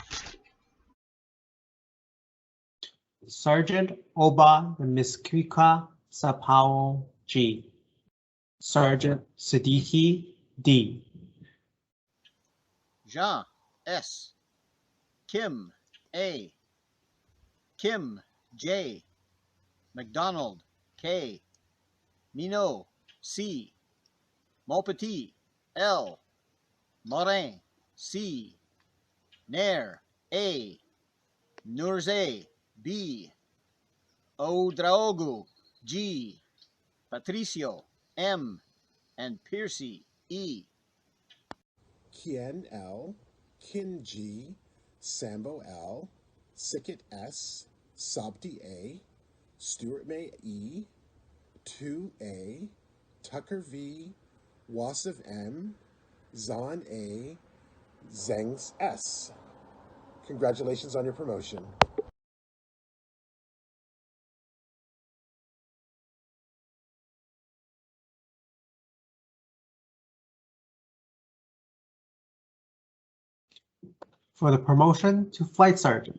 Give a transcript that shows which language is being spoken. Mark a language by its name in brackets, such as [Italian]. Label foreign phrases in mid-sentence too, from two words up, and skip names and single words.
[English] Sergeant Oba the Miskika Sapao G. Sergeant Siddiqui D. Jean S. Kim A. Kim J. McDonald K. Minot C. Maupetit L. Morin C. Nair A. Nurze B. Oudraogo G. Patricio M. and Piercy E. Kien L. Kin G. Sambo L. Sickett S. Sobti A. Stuart May E. 2A. Tucker V. Wasif M. Zahn A. Zengs S. Congratulations on your promotion. For the promotion to Flight Sergeant.